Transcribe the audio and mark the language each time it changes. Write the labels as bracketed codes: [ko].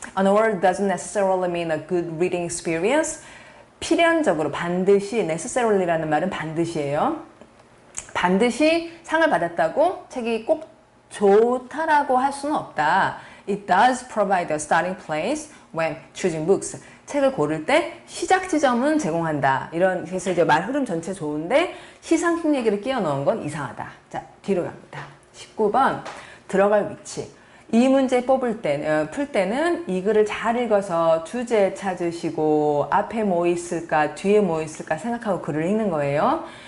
[en] An award doesn't necessarily mean a good reading experience. [ko] 필연적으로 반드시 necessarily라는 말은 반드시예요. 반드시 상을 받았다고 책이 꼭 좋다라고 할 수는 없다. [en] It does provide a starting place when choosing books. [ko] 책을 고를 때 시작 지점은 제공한다. 그래서 이제 말 흐름 전체 좋은데 시상식 얘기를 끼워 넣은 건 이상하다. 자, 뒤로 갑니다. 19번 들어갈 위치. 이 문제 풀 때는 이 글을 잘 읽어서 주제 찾으시고 앞에 뭐 있을까 뒤에 뭐 있을까 생각하고 글을 읽는 거예요.